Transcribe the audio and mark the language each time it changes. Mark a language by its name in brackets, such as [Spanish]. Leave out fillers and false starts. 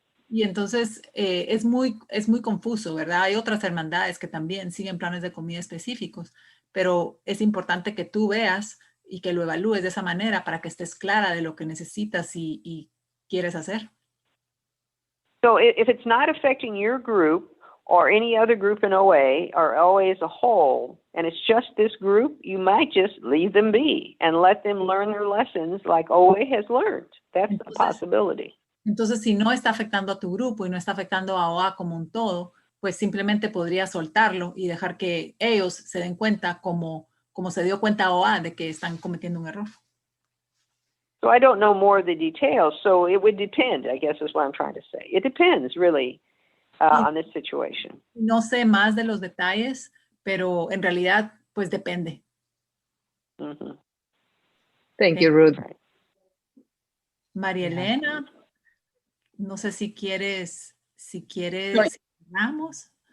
[Spanish] Y entonces es muy confuso, ¿verdad? Hay otras hermandades que también siguen planes de comida específicos, pero es importante que tú veas y que lo evalúes de esa manera para que estés clara de lo que necesitas y quieres hacer. [English] So if it's not affecting your group or any other group in OA or OA as a whole, and it's just this group, you might just leave them be and let them learn their lessons like OA has learned. That's a possibility. [Spanish] Entonces, si no está afectando a tu grupo y no está afectando a OA como un todo, pues simplemente podrías soltarlo y dejar que ellos se den cuenta como se dio cuenta OA de que están cometiendo un error. [English] So I don't know more of the details, so it would depend, I guess is what I'm trying to say. It depends really on this situation. [Spanish] No sé más de los detalles, pero en realidad, pues depende. Mm-hmm. [English] Thank you, Ruth. [Spanish] María Elena, no sé si quieres, cerramos.